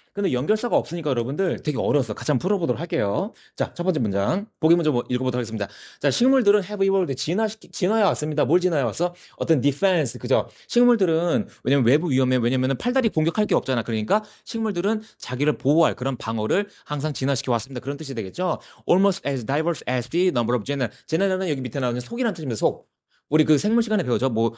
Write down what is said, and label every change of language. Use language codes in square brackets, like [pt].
[ko] 근데 연결사가 없으니까 여러분들 되게 어려웠어. 같이 한번 풀어보도록 할게요. 자, 첫 번째 문장. 보기 먼저 읽어보도록 하겠습니다. 자, 식물들은 [en] have evolved. [ko] 진화해 왔습니다. 뭘 진화해 왔어? 어떤 defense, 그죠? 식물들은, 왜냐면 외부 위험에, 왜냐면은 팔다리 공격할 게 없잖아. 그러니까 식물들은 자기를 보호할 그런 방어를 항상 진화시켜 왔습니다. 그런 뜻이 되겠죠. [en] Almost as diverse as the number of genera. [ko] 제네라는 여기 밑에 나오는 속이라는 뜻입니다. 속. 우리 그 생물 시간에 배우죠.